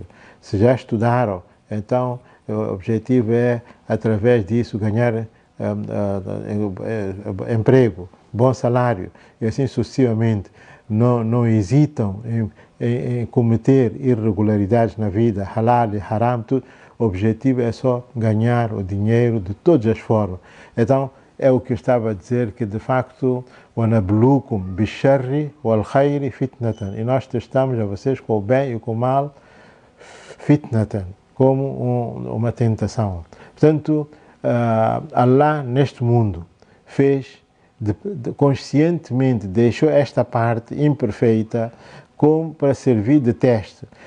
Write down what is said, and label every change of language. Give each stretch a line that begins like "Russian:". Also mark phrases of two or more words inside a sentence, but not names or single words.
Portuguese: Se já estudaram, então o objetivo é, através disso, ganhar emprego, bom salário, e assim sucessivamente. Não hesitam em cometer irregularidades na vida, halal e haram, tudo. O objetivo é só ganhar o dinheiro de todas as formas. Então, é o que eu estava a dizer, que de facto,
Arabic: وَنَبْلُوكُمْ بِالشَّرِّ وَالْخَيْرِ فِتْنَةً.
Portuguese: E nós testamos a vocês com o bem e com o mal, fitnatan, como uma tentação. Portanto, Allah neste mundo fez, conscientemente deixou esta parte imperfeita como para servir de teste.